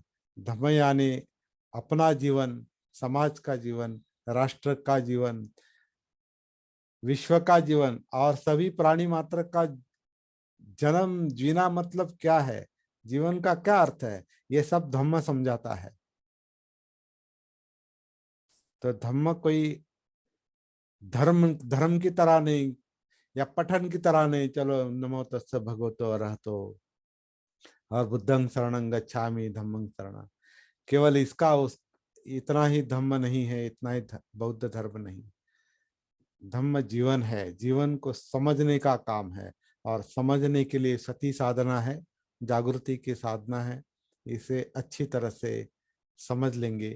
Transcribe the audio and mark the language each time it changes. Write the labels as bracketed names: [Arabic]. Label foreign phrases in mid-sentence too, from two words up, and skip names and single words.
[Hindi] धम्म यानी अपना जीवन, समाज का जीवन, राष्ट्र का जीवन, विश्व का जीवन और सभी प्राणी मात्र का जन्म जीना। मतलब क्या है? जीवन का क्या अर्थ है, ये सब धम्म समझाता है। तो धम्म कोई धर्म धर्म की तरह नहीं, या पठन की तरह नहीं, चलो [Pali] नमो तस्से भगवतो अरहतो [Hindi] और [Pali] बुद्धं शरणं गच्छामि धम्मं शरणं, [Hindi] केवल इसका उस इतना ही धम्म नहीं है, इतना ही बौद्ध धर्म नहीं। धम्म जीवन है, जीवन को समझने का काम है, और समझने के लिए सती साधना है, जागृति की साधना है। इसे अच्छी तरह से समझ लेंगे।